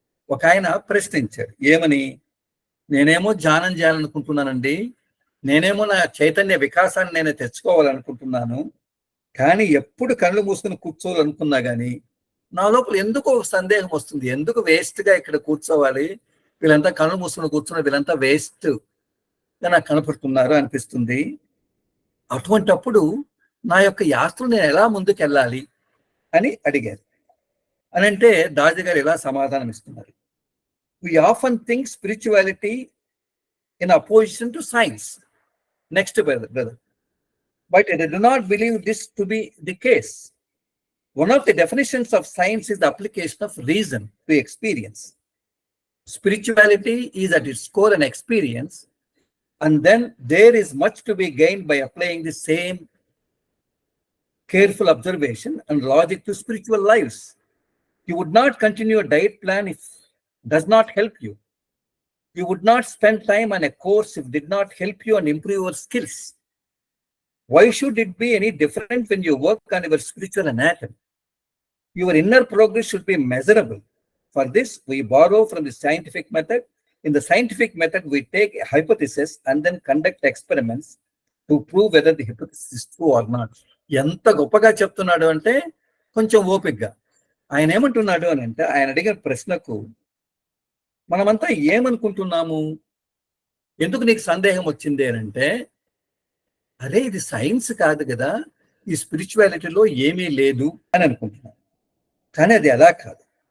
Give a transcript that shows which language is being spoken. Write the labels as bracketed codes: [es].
[te] ఒక ఆయన ప్రశ్నించాడు, ఏమని? నేనేమో ధ్యానం చేయాలనుకుంటున్నానండి, నేనేమో నా చైతన్య వికాసాన్ని నేను తెచ్చుకోవాలనుకుంటున్నాను, కానీ ఎప్పుడు కళ్ళు మూసుకుని కూర్చోవాలనుకున్నా కానీ నా లోపల ఎందుకు ఒక సందేహం వస్తుంది, ఎందుకు వేస్ట్గా ఇక్కడ కూర్చోవాలి, వీళ్ళంతా కళ్ళు మూసుకుని కూర్చున్న వీళ్ళంతా వేస్ట్గా నాకు కనపడుతున్నారు అనిపిస్తుంది. అటువంటప్పుడు నా యొక్క యాత్రను నేను ఎలా ముందుకు వెళ్ళాలి అని అడిగారు. అని అంటే దాజీ గారు ఇలా సమాధానం ఇస్తున్నారు. [en] We often think spirituality in opposition to science. Next brother. But I do not believe this to be the case. One of the definitions of science is the application of reason to experience. Spirituality is at its core an experience, and then there is much to be gained by applying the same careful observation and logic to spiritual lives. You would not continue a diet plan if it does not help you. You would not spend time on a course if it did not help you and improve your skills. Why should it be any different when you work on your spiritual anatomy? Your inner progress should be measurable. For this, we borrow from the scientific method. In the scientific method, we take a hypothesis and then conduct experiments to prove whether the hypothesis is true or not. [te] ఎంత గొప్పగా చెప్తున్నాడు అంటే, కొంచెం ఓపికగా. ఆయన ఏమంటున్నాడు అని అంటే, ఆయన అడిగిన ప్రశ్నకు మనమంతా ఏమనుకుంటున్నాము, ఎందుకు నీకు సందేహం వచ్చింది అని అంటే, అరే ఇది సైన్స్ కాదు కదా, ఈ స్పిరిచువాలిటీలో ఏమీ లేదు అని అనుకుంటున్నాను. కానీ అది అలా కాదు.